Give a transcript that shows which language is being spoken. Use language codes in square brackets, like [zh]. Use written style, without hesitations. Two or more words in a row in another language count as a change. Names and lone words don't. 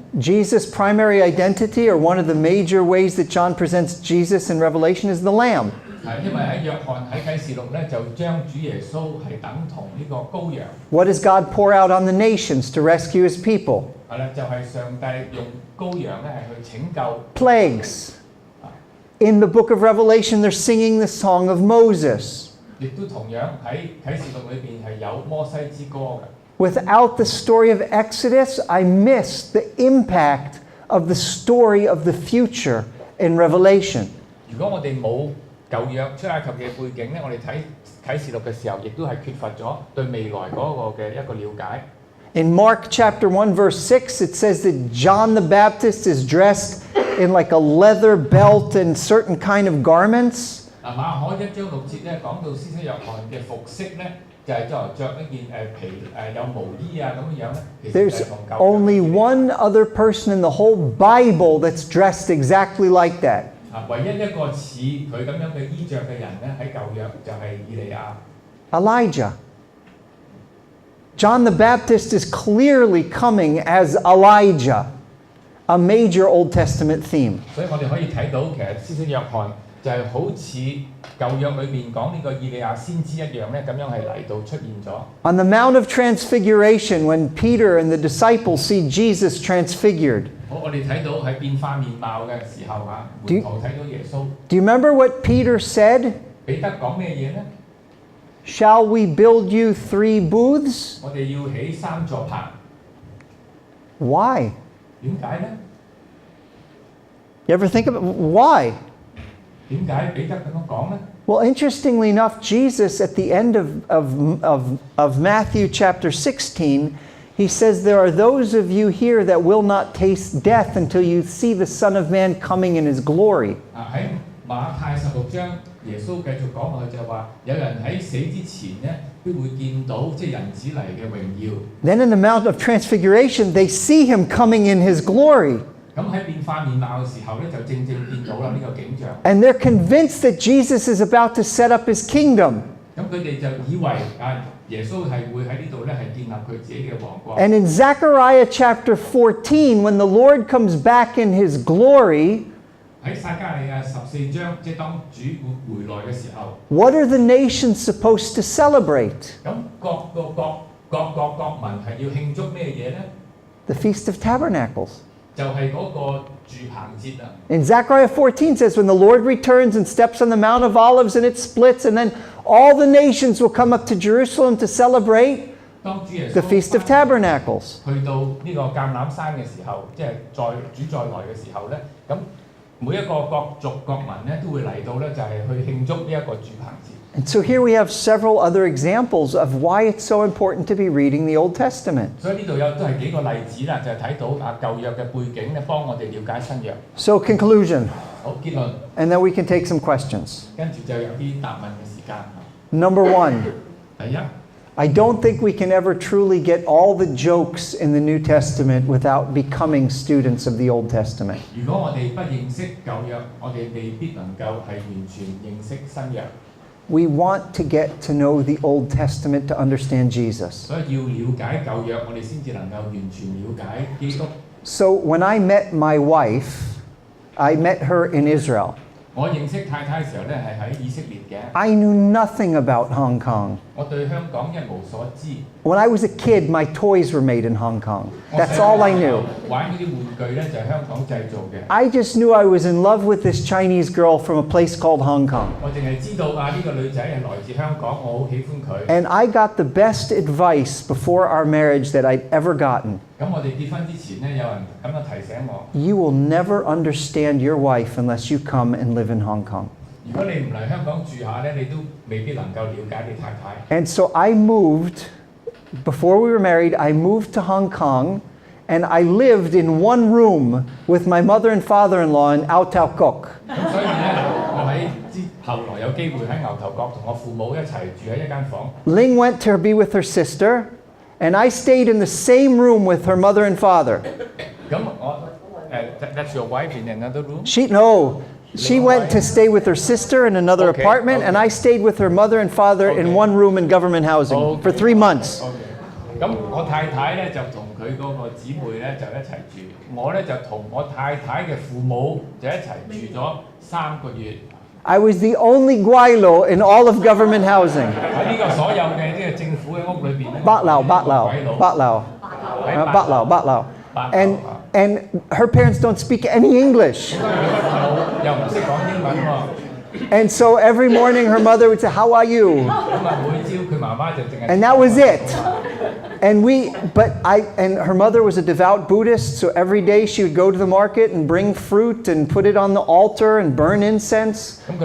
[en] Jesus' primary identity, or one of the major ways that John presents Jesus in Revelation, is the Lamb. [yue] 係因為喺約翰喺啟示錄咧就將主耶穌係等同呢個羔羊。 [en] What does God pour out on the nations to rescue His people? [yue] 係啦，就係上帝用羔羊咧係去拯救。 [en] Plagues. In the book of Revelation, they're singing the song of Moses. [yue] 亦都同樣喺啟示錄裏邊係有摩西之歌嘅。 [en] Without the story of Exodus, I miss the impact of the story of the future in Revelation. [yue] 如果我哋冇舊約出埃及嘅背景咧，我哋睇啟示錄嘅時候，亦都係缺乏咗對未來嗰個嘅一個了解。 [en] In Mark chapter 1 verse 6, it says that John the Baptist is dressed in like a leather belt and certain kind of garments. [yue] 嗱，馬可1章6節咧講到施洗約翰嘅服飾咧，就係作為着一件皮有毛衣啊咁樣咧，其實就係 [en] There's [yue] 同舊約 [en] only one other person in the whole Bible that's dressed exactly like that. [yue] 唯一一個似佢咁樣嘅衣着嘅人咧，喺舊約就係以利亞。 [en] Elijah. John the Baptist is clearly coming as Elijah, a major Old Testament theme. [yue] 所以我哋可以睇到，其實施洗約翰就係好似舊約裏邊講呢個以利亞先知一樣咧，咁樣係嚟到出現咗。 [en] On the Mount of Transfiguration, when Peter and the disciples see Jesus transfigured, [yue] 好，我哋睇到喺變化面貌嘅時候嚇，門徒睇到耶穌。 [en] do you remember what Peter said? [yue] 彼得講咩嘢咧？ [en] Shall we build you 3 booths? [yue] 我哋要起3座棚。 [en] Why? [yue] 點解咧？ [en] You ever think about why? [yue] 點解彼得咁樣講咧？ [en] Well, interestingly enough, Jesus at the end of Matthew chapter 16, he says, there are those of you here that will not taste death until you see the Son of Man coming in His glory. [yue] 喺馬太16章，耶穌繼續講落去就話，有人喺死之前咧，都會見到即係人子嚟嘅榮耀。 [en] Then in the Mount of Transfiguration, they see Him coming in His glory. [yue] 咁喺變化面貌嘅時候咧，就正正見到啦呢個景象。 [en] And they're convinced that Jesus is about to set up his kingdom. [yue] 咁佢哋就以為耶穌係會喺呢度咧係建立佢自己嘅王國。 [en] And in Zechariah chapter 14, when the Lord comes back in his glory, [yue] 喺撒迦利亞14章，即係當主回來嘅時候 [en] what are the nations supposed to celebrate? [yue] 咁各國民係要慶祝咩嘢咧？ [en] The Feast of Tabernacles. [yue] 就係嗰個住棚節啊。 [en] In Zechariah 14 says, when the Lord returns and steps on the Mount of Olives and it splits, and then all the nations will come up to Jerusalem to celebrate the Feast of Tabernacles. [yue] 去到呢個橄欖山嘅時候，即係主再來嘅時候咧，咁每一個各族各民咧都會嚟到咧，就係去慶祝呢一個住棚節。 [en] And so here we have several other examples of why it's so important to be reading the Old Testament. [yue] 所以呢度都係幾個例子啦，就係睇到舊約嘅背景咧，幫我哋了解新約。 [en] So conclusion. [yue] 好結論。 [en] And then we can take some questions. [yue] 跟住就有啲答問嘅時間。 [en] Number one. [yue] 第一。 [en] I don't think we can ever truly get all the jokes in the New Testament without becoming students of the Old Testament. [yue] 如果我哋不認識舊約，我哋未必能夠係完全認識新約。 [en] We want to get to know the Old Testament to understand Jesus. [yue] 所以要了解舊約，我哋先至能夠完全了解基督。 [en] So when I met my wife, I met her in Israel. [yue] 我認識太太嘅時候咧，係喺以色列嘅。 [en] I knew nothing about Hong Kong. [yue] 我對香港一無所知。 [en] When I was a kid, my toys were made in Hong Kong. That's all I knew. [yue] 玩嗰啲玩具咧就係香港製造嘅。 [en] I just knew I was in love with this Chinese girl from a place called Hong Kong. [yue] 我淨係知道呢個女仔係來自香港，我好喜歡佢。 [en] And I got the best advice before our marriage that I'd ever gotten. [yue] 咁我哋結婚之前咧，有人咁樣提醒我。 [en] You will never understand your wife unless you come and live in Hong Kong. [yue] 如果你唔嚟香港住下咧，你都未必能夠了解你太太。 [en] And so I moved, before we were married, I moved to Hong Kong, and I lived in one room with my mother and father-in-law in Ao Tau Kok. [yue] 咁所以咧，我喺後來有機會喺牛頭角同我父母一齊住喺一間房。 [en] Ling went to be with her sister, and I stayed in the same room with her mother and father. [yue] 咁我 [en] that's your wife in another room? She went to stay with her sister in another apartment, and I stayed with her mother and father in one room in government housing for 3 months. [yue] 咁我太太咧就同佢嗰個姊妹咧就一齊住，我咧就同我太太嘅父母就一齊住咗3個月。 [en] I was the only Guaylo in all of government housing. [yue] 喺呢個所有嘅呢個政府嘅屋裏邊咧。 Batlao. [en] And her parents don't speak any English. And so every morning her mother would say, "How are you?" And that was it. And her mother was a devout Buddhist, so every day she would go to the market and bring fruit and put it on the altar and burn incense.